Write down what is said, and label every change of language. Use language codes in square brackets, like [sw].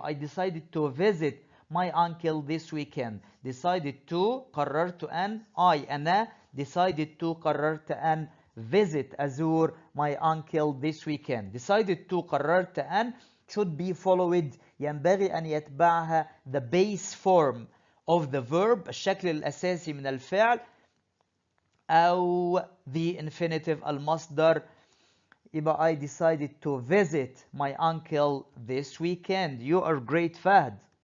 [en] I decided to visit my uncle this weekend. Decided to. [ar] قررت أن. [en] I أنا. Decided to. قررت أن. Visit [ar] أزور [en] my uncle this weekend. Decided to. [ar] قررت أن [en] should be followed. [ar] ينبغي أن يتبعها [en] the base form of the verb [ar] الشكل الأساسي من الفعل أو [en] the infinitive [ar] المصدر. [en] يبقى I decided to visit my uncle this weekend. You are great Fahd.